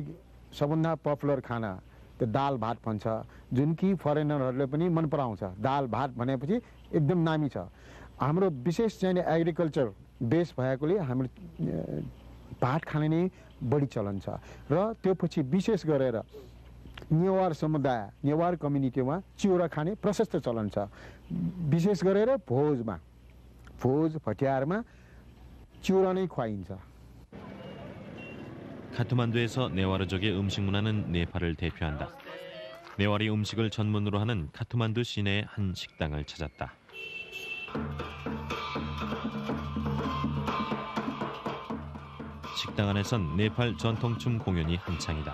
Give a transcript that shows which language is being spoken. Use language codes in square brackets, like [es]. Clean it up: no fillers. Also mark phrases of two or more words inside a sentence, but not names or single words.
[ne] सबभन्दा पपुलर खाना त्यो दाल भात भन्छ जुन कि फरेनरहरूले पनि मन पराउँछ दाल भात भनेपछि एकदम नामी छ हाम्रो विशेष चाहिने [en] agriculture base [ne] भएकोले हाम्रो भात खाने नै बढी चलन छ र त्यो पछि विशेष गरेर नेवार समुदाय नेवार कम्युनिटीमा चिउरा खाने प्रशस्त चलन छ विशेष गरेर भोज भटियारमा चिउरा नै खुवाइन्छ [ko] 카트만두에서 네와르족의 음식 문화는 네팔을 대표한다. 네와리 음식을 전문으로 하는 카트만두 시내의 한 식당을 찾았다. 식당 안에선 네팔 전통춤 공연이 한창이다.